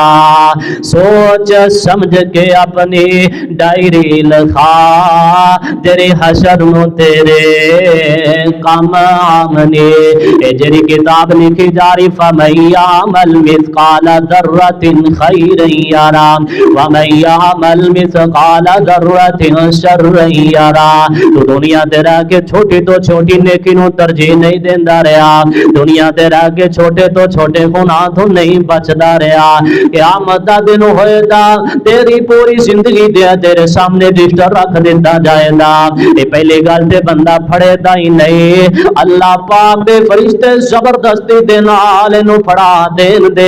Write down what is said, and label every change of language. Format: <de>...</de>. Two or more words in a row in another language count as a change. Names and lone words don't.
<pa>سوچ سمجھ کے اپنی ڈائری لکھا تیرے حشر نوں تیرے کم آمنے. اے جیہڑی کتاب لکھی جا رہی</pa> <ar>فمن يعمل مثقال ذرة خيرا يره ومن يعمل مثقال ذرة شرا يره.</ar> <pa>تو دنیا تے رہ کے چھوٹی توں چھوٹی نیکی نوں ترجیح نہیں دیندا رہا، دنیا تے رہ کے چھوٹے توں چھوٹے گناہ توں نہیں بچدا رہا. قیامت دا دن ہوئے گا تیری پوری زندگی دے تیرے سامنے رجسٹر رکھ دتا جائے گا. یہ پہلی گل تے بندہ پھڑیندا ہی نہیں، اللہ پاک دے فرشتے زبردستی دے نال اینوں پھڑا دین دے.</pa>